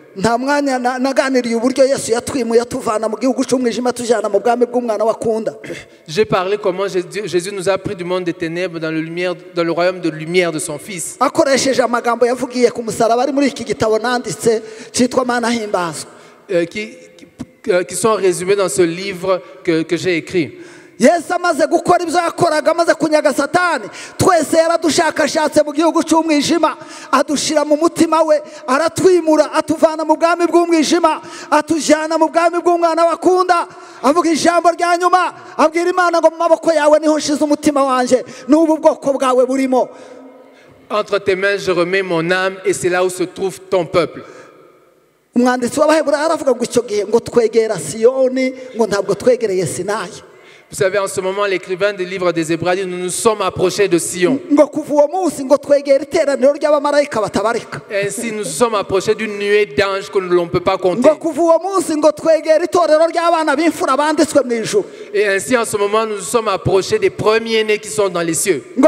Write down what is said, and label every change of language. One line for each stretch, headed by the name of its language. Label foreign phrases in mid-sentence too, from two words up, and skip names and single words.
French: J'ai parlé comment Jésus nous a pris du monde des ténèbres dans le royaume de lumière de son Fils. Qui sont résumés dans ce livre que j'ai écrit.
Kinyarwanda: Yesu amaze gukora ibyo yakoraga amaze kunyaga Satani twese yaradushakashatse mu gihugu cy'umwijima adushira mu mutima we aratwimura atuvana mu bwami bw'umwijima atujyana mu bwami bw'umwana wakunda avuga ijambo rya nyuma abwira Imana ngo mu maboko yawe niho nshize umutima wanje n'ubu bwoko bwawe burimo.
French: Entre tes mains je remets mon âme et c'est là où se trouve ton peuple.
Kinyarwanda: Umwanditsi w'Abaheburayo aravuga ngo icyo gihe ngo twegera Siyoni ngo ntabwo twegereye Sinayi.
French: Vous savez, en ce moment, l'écrivain du livre des Hébreux dit, nous nous sommes approchés de Sion. Et ainsi, nous sommes approchés d'une nuée d'anges que l'on ne peut pas compter. Et ainsi, en ce moment, nous nous sommes approchés des premiers-nés qui sont dans les cieux.